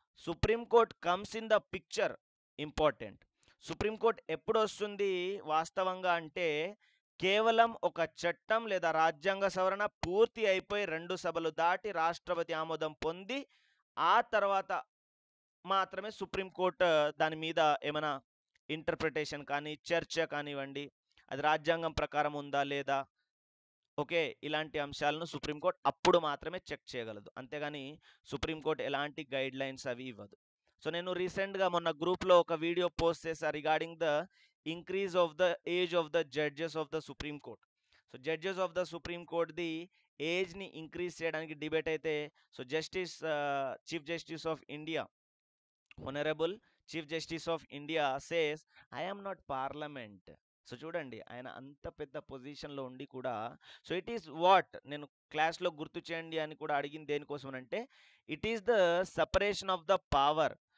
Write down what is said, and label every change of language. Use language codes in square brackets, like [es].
[te] Supreme court [en] comes in the picture, [te] important. Supreme court ఎప్పుడు వస్తుంది వాస్తవంగా అంటే కేవలం ఒక చట్టం లేదా రాజ్యాంగ సవరణ పూర్తి అయిపోయి 2 సభలు దాటి రాష్ట్రపతి ఆమోదం పొంది ఆ తర్వాత మాత్రమే సుప్రీంకోర్టు దాని మీద ఏమైనా ఇంటర్ప్రిటేషన్ కానీ చర్చ కానివ్వండి, అది రాజ్యాంగం ప్రకారం ఉందా లేదా, ఓకే, ఇలాంటి అంశాలను సుప్రీంకోర్టు అప్పుడు మాత్రమే చెక్ చేయగలదు. అంతేగాని సుప్రీంకోర్టు ఎలాంటి గైడ్ లైన్స్ అవి ఇవ్వదు. సో నేను రీసెంట్గా మొన్న గ్రూప్లో ఒక వీడియో పోస్ట్ చేశా regarding the [en] increase of the age of the judges of the Supreme Court. [te] So judges of the supreme court the ఏజ్ని increase చేయడానికి డిబేట్ అయితే so chief justice of India, [en] Honorable Chief Justice of India says, I am not parliament. [te] So చూడండి, ఆయన అంత పెద్ద పొజిషన్లో ఉండి కూడా, [en] so it is what [te] నేను క్లాస్లో గుర్తు చేయండి అని కూడా అడిగింది దేనికోసం అంటే, [en] It is the separation of the power.